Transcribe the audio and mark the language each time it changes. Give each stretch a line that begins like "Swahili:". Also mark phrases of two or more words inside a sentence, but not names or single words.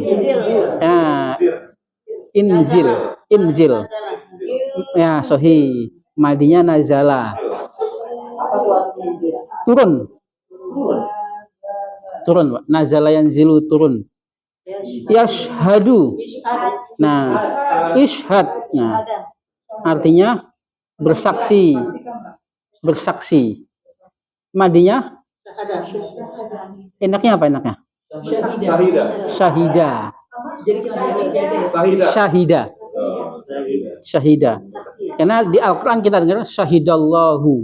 Indonesian: Ya, inzil. Ya, sahih. Madinya nazala. Turun. Pak.
Arabic: نزل ينزل turun. Yashhadu.
Indonesian: Nah, ishhad. Nah, artinya bersaksi. Madinya enaknya apa enaknya? Syahida. Karena di Al-Quran kita dengar syahidallahu.